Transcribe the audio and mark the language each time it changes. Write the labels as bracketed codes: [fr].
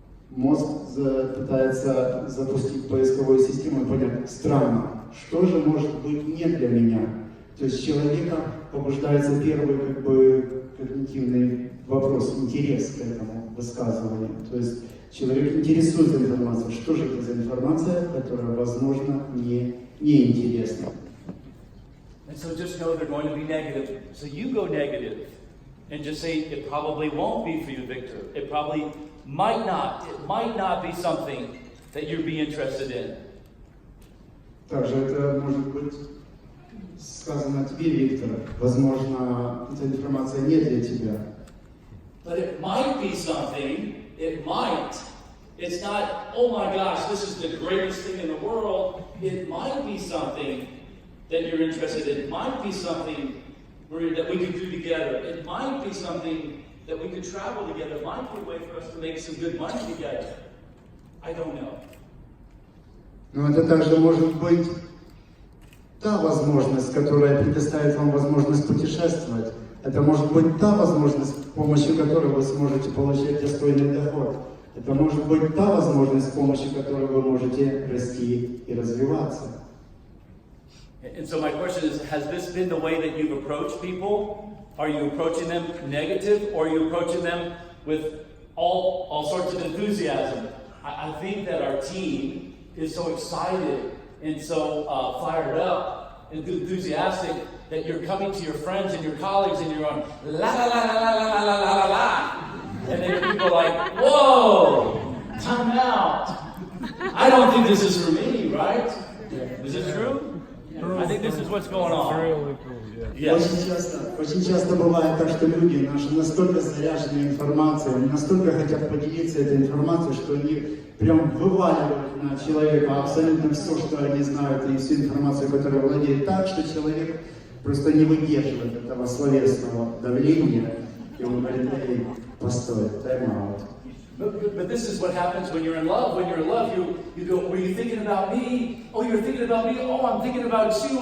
[ru] Мозг пытается запустить поисковую систему и понять, странно, что же может быть не для меня? То есть человека побуждается первый когнитивный вопрос, интерес к этому высказыванию. То есть человек интересует информацией, что же это за информация, которая, возможно, не интересна. [en] And so just know they're going to be negative. So you go negative and just say, it probably won't be for you, Victor. It probably might not. It might not be something that you'd be interested in. [ru] Также это может быть сказано тебе, Виктор. Возможно, эта информация не для тебя. [en] But it might be something. It might. It's not, oh my gosh, this is the greatest thing in the world. It might be something that you're interested in. It might be something that we could do together. It might be something that we could travel together. It might be a way for us to make some good money together. I don't know. [ru] Но это также может быть та возможность, которая предоставит вам возможность путешествовать. Это может быть та возможность, с помощью которой вы сможете получать достойный доход. Это может быть та возможность, с помощью которой вы можете расти и развиваться. [en] And so my question is, has this been the way that you've approached people? Are you approaching them negative, or are you approaching them with all sorts of enthusiasm? I think that our team is so excited and so fired up and enthusiastic that you're coming to your friends and your colleagues and you're on la la la la la la la la la la, and then people are like, whoa, time out. I don't think this is for me, right? Is it true? I think this is what's going on. Yes. [ru] Очень часто бывает так, что люди наши настолько заряжены информацией, они настолько хотят поделиться этой информацией, что они прям вываливают на человека абсолютно все, что они знают, и всю информацию, которую владеют, так, что человек просто не выдерживает этого словесного давления, и он говорит, эй, постой, time-out. [en] But this is what happens when you're in love. When you're in love, you go, were you thinking about me? Oh, you're thinking about me? Oh, I'm thinking about you.